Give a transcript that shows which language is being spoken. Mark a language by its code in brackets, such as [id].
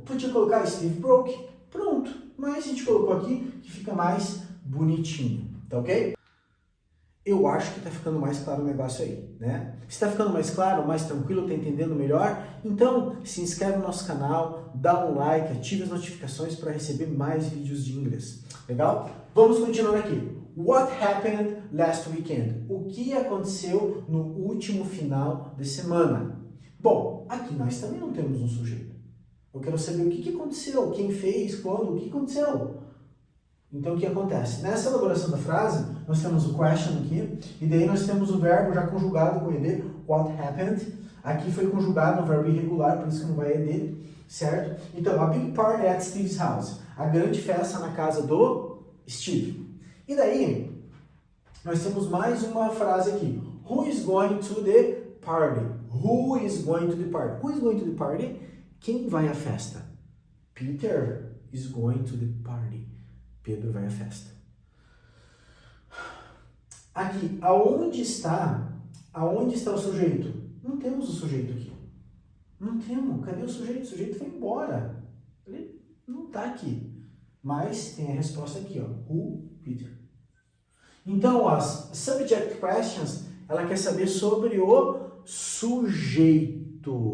[pt] Podia colocar Steve broke. Pronto. Mas a gente colocou aqui que fica mais bonitinho. Tá ok? Eu acho que está ficando mais claro o negócio aí, né? Se está ficando mais claro, mais tranquilo, está entendendo melhor? Então, se inscreve no nosso canal, dá um like, ative as notificações para receber mais vídeos de inglês. Legal? Vamos continuar aqui. [en] What happened last weekend? [pt] O que aconteceu no último final de semana? Bom, aqui nós também não temos um sujeito. Eu quero saber o que aconteceu, quem fez, quando, o que aconteceu. Então, o que acontece? Nessa elaboração da frase, nós temos o question aqui, e daí nós temos o verbo já conjugado com ed, what happened. Aqui foi conjugado no verbo irregular, por isso que não vai ed, certo? [en] Então, a big party at Steve's house. [pt] A grande festa na casa do Steve. E daí, nós temos mais uma frase aqui. [en] Who is going to the party? Who is going to the party? Who is going to the party? Quem vai à festa? Peter is going to the party. [pt] Pedro vai à festa. Aqui, aonde está o sujeito? Não temos o sujeito aqui. Não temos. Cadê o sujeito? O sujeito foi embora. Ele não está aqui. Mas tem a resposta aqui, ó. Who? Peter. Então, as subject questions, ela quer saber sobre o sujeito.